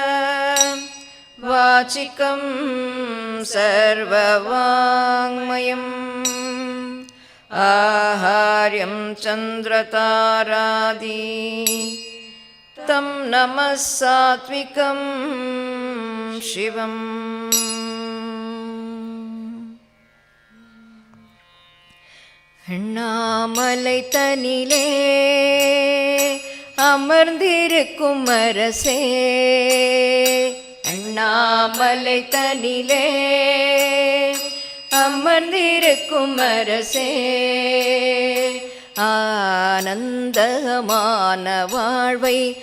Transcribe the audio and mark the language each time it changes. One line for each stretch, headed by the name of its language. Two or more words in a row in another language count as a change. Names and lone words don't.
Sanskrit: वाचिकं सर्ववाङ्मयम् आहार्यं चन्द्रतारादि तं नमः सात्विकं शिवम्
Tamil: அண்ணாமலை தனிலே அமர்ந்திருக்கும் அரசே அண்ணாமலை தனிலே அமர்ந்திருக்கும் அரசே ஆனந்தமான வாழ்வை